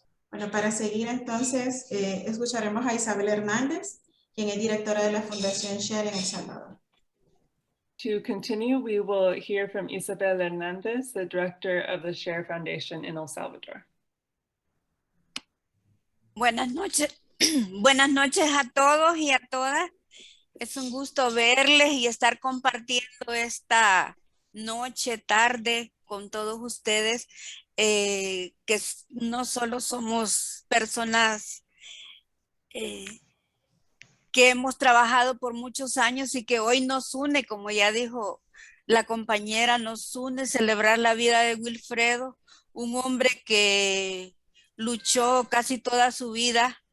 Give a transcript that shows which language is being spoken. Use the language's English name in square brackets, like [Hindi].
[Spanish] Bueno, para seguir entonces, escucharemos a Isabel Hernández, quien es directora de la Fundación Share en El Salvador. [English] To continue, we will hear from Isabel Hernández, the director of the Share Foundation in El Salvador. [Spanish] Buenas noches. Buenas noches a todos y a todas. Es un gusto verles y estar compartiendo esta noche, tarde con todos ustedes, que no solo somos personas que hemos trabajado por muchos años y que hoy nos une, como ya dijo la compañera, nos une celebrar la vida de Wilfredo, un hombre que luchó casi toda su vida.